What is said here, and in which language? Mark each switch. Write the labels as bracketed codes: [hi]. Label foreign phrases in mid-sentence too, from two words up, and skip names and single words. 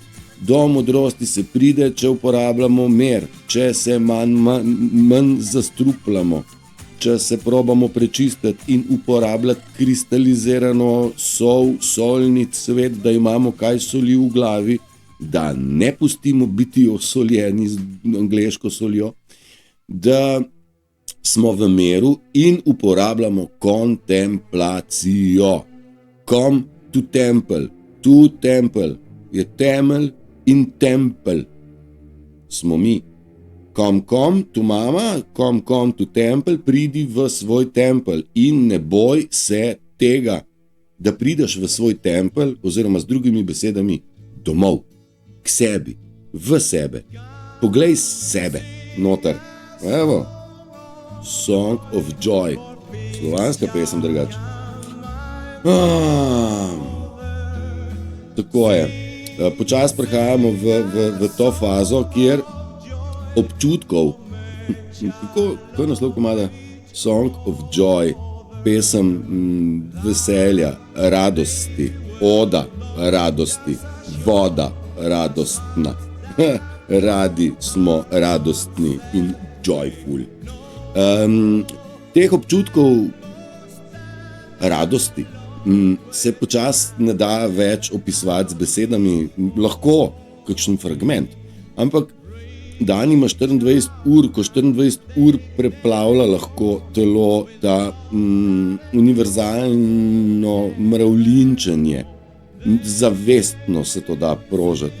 [sl] Do modrosti se pride, če uporabljamo mer, če se manj zastrupljamo, če se probamo prečistiti in uporabljati kristalizirano solni cvet, da imamo kaj soli v glavi, da ne pustimo biti osoljeni z angleško soljo, da smo v miru in uporabljamo kontemplacijo. [en] Come to temple. [sl] To temple je temelj in tempelj smo mi. [en] Come to mama, come to temple, [sl] pridi v svoj tempel in ne boj se tega, da prideš v svoj tempel, oziroma z drugimi besedami, domov, k sebi, v sebe. Poglej sebe, noter. Evo, Song of Joy. Slovanska pesem drugače. Tako je. Počasi prehajamo v to fazo, kjer občutkov, kako je naslov komada? Song of Joy, pesem veselja, radosti, oda radosti, voda radostna. Radi smo radostni in joyful. Teh občutkov radosti se počasi ne da več opisovati z besedami, lahko kakšen fragment, ampak dan ima 24 ur, ko 24 ur preplavlja lahko telo ta univerzalno mravljinčenje, zavestno se to da prožati.